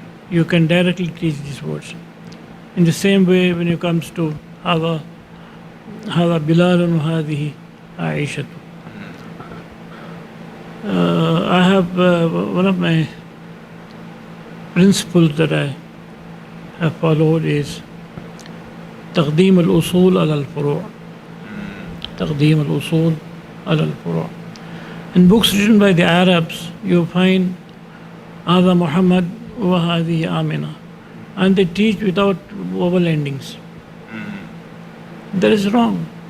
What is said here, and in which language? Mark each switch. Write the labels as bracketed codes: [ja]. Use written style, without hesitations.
[en] You can directly teach these words. In the same way, when it comes to [ar] هذا بلال وهذه عائشة. [en] I have one of my principles that I have followed is [ar] تقديم الأصول على الفروع. تقديم الأصول على الفروع. [en] In books written by the Arabs, you find [ar] هذا محمد وهذه آمنة, [en] and they teach without vowel endings. That is wrong.